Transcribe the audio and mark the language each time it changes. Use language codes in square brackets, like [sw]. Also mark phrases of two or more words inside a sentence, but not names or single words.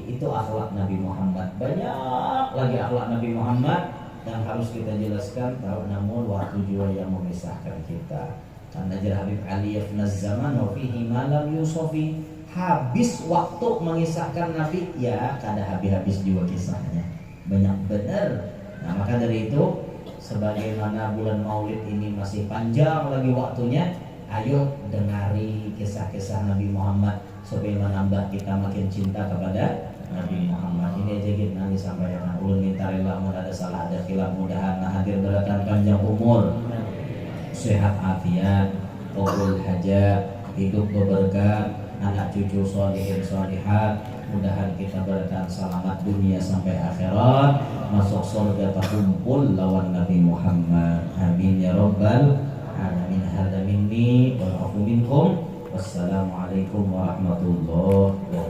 [id] Itu akhlak Nabi Muhammad. Banyak lagi akhlak Nabi Muhammad yang harus kita jelaskan, namun waktu juga yang memisahkan kita. Karena Najar Habib Ali [ar] يفنى الزمان وفيه ما لم يوصف. [bjn] Habis waktu mengisahkan Nabi, ya kada habis-habis juga kisahnya. Banyak benar. [id] Nah maka dari itu, sebagaimana bulan Maulid ini masih panjang lagi waktunya, ayo dengari kisah-kisah Nabi Muhammad supaya menambah kita makin cinta kepada Nabi Muhammad. [bjn] Ini aja kita nanti sampaikan. Ulun minta rela ada salah ada khilaf, mudahan hadir beratan panjang umur, sehat afiat, qabul hajat, hidup berberkah, anak cucu sholihin sholihat. Mudahan kita bertahan selamat dunia sampai akhirat, masuk surga terkumpul lawan Nabi Muhammad. [ar] آمين يا رب العالمين. هذا مني والعفو منكم. السلام عليكم ورحمة الله